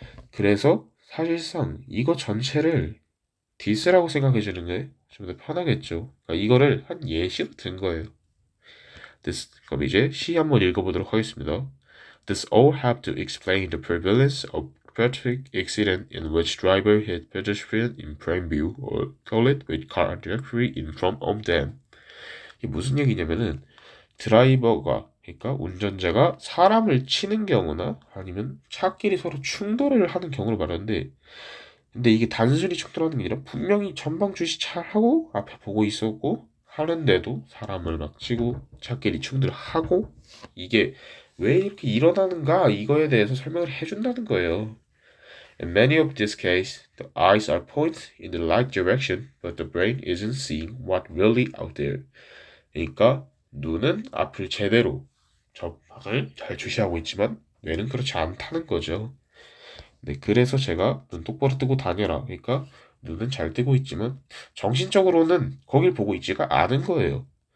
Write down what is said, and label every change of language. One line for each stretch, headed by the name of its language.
Korean: 그래서 사실상 이거 전체를 디스라고 생각해주는 게 좀 더 편하겠죠. 그러니까 이거를 한 예시로 든 거예요. 그럼 이제 시 한번 읽어보도록 하겠습니다.
English: This all help to explain the prevalence of traffic accident in which driver hit pedestrian in plain view or collide with car directly in front of them.
Korean: 이게 무슨 얘기냐면은 드라이버가 그러니까 운전자가 사람을 치는 경우나 아니면 차끼리 서로 충돌을 하는 경우를 말하는데 근데 이게 단순히 충돌하는 게 아니라 분명히 전방 주시 잘하고 앞에 보고 있었고 하는데도 사람을 막 치고 차끼리 충돌하고 이게 왜 이렇게 일어나는가 이거에 대해서 설명을 해준다는 거예요.
English: In many of these cases, the eyes are pointed in the right direction, but the brain isn't seeing what really out there.
Korean: 그러니까 눈은 앞을 제대로 전방을 잘 주시하고 있지만 뇌는 그렇지 않다는 거죠. 네, 그래서 제가 눈 똑바로 뜨고 다녀라. 그러니까 눈은 잘 뜨고 있지만 정신적으로는 거길 보고 있지가 않은 거예요.